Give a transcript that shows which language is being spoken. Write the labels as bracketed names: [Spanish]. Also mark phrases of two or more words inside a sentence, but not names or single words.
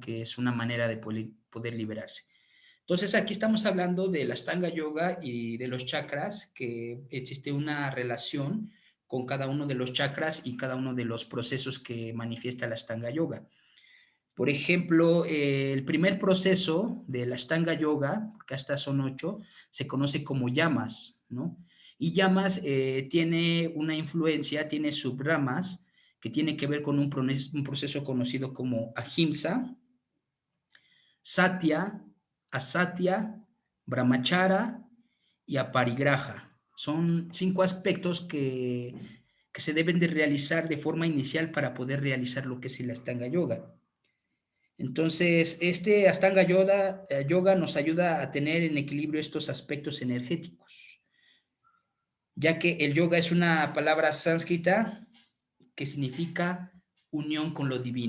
[Spanish] Que es una manera de poder liberarse. Entonces aquí estamos hablando de la Ashtanga Yoga y de los chakras, que existe una relación con cada uno de los chakras y cada uno de los procesos que manifiesta la Ashtanga Yoga. Por ejemplo, el primer proceso de la Ashtanga Yoga, porque hasta son 8, se conoce como yamas, ¿no? Y yamas tiene una influencia, tiene subramas que tiene que ver con un proceso conocido como [Sanskrit] ahimsa, satya, asatya, brahmachara [Spanish] y aparigraha. Son 5 aspectos que se deben de realizar de forma inicial para poder realizar lo que es el Ashtanga Yoga. Entonces, este Ashtanga Yoga nos ayuda a tener en equilibrio estos aspectos energéticos, ya que el yoga es una palabra sánscrita que significa unión con lo divino.